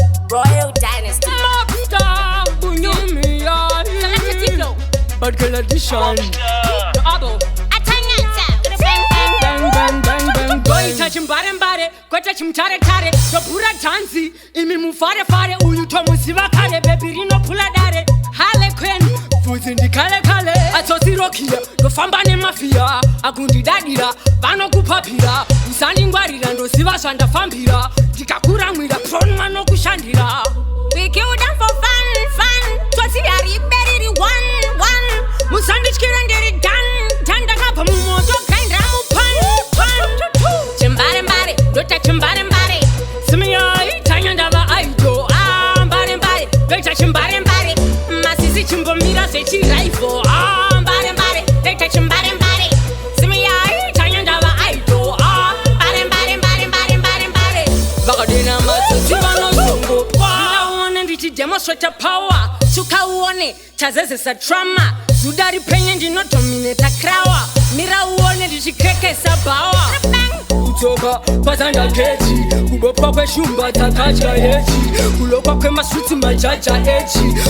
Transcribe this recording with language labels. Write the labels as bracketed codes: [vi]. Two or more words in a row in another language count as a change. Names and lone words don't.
[en] Royal Dynasty. Mobster, Bunyumi, yeah. Selected Diplo. Bad Girl Edition. Mobster. The Abo. [sn] Atanyata. [en] Bang, bang, bang, bang, bang. Boy. [sn] Goita chimbare mbare, goita chimutare tare. Tobhura dhanzi, imi mufare fare. Uyu tomuziva kare, baby rinophula dare. Harley Quinn, bvudzi ndikale kale. Atsotsi Rokia, ndofamba nemafia. Akundidadira, vanokupapira. Usandingwarira, ndoziva zvandafambira. Ndikakuramwira, prawn vanokushandira. [en] We kill them for fun, fun. [sn] Tsotsi yari beriri [en] one, one. [sn] Musandityire ndiri [en] done, done. [sn] Ndakabva mumoto, kaindira mupan, pan. Chimbare mbare, ndota chimbare mbare. Simiyai, tanya ndava idol. Ah, mbare mbare, ndoita chimbare mbare. Masisi chimbomira zvechiraivo. Ah, mbare mbare, ndoita chimbare mbare. Simiyai, tanya ndava idol. Ah, Mbare mbare mbare mbare mbare mbare. vakadena matsotsi vanozongo. Mira uone ndichidemonstrate power. Suka uone, chazezesa trauma. Zuda ripenye ndinodominata krawa. Mira uone ndichikekesa bhawa. Kutsoka, pazanda kechi. Kubopwa kweshumba dzakadya hechi. Kulokwa kwemaswitsi majaja echi.